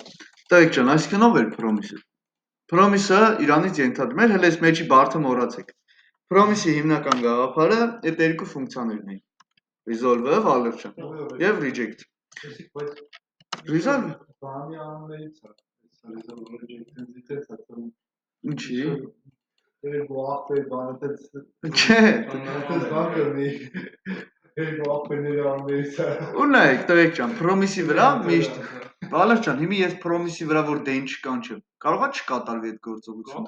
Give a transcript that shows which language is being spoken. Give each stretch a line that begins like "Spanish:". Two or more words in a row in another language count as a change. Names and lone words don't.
Armenian: Դայք ջան, այսինքն ով էր promise-ը։ Promise-ը իրանից ենթադրում էր, հələ այս մեջի բարդը մոռացեք։ Promise-ի հիմնական գաղափարը այդ երկու ֆունկցիաներն էին։ Resolve-ը, Վալեր ջան, եւ reject։ Resolve Բանի անուններից է,
English: resolve reject-
Armenian: ից է ցածր։ ինչի։ Երկու ախպեր բանից Չէ։ այդպես բան կրնի։ Երկու ախպերների անուններից է։ Ու նայեք, տղեկ ջան, promise-ի վրա միշտ Վալեր ջան, հիմա ես promise-ի վրա որ դեն չկանչեմ, կարողա չկատարվի այդ գործողությունը։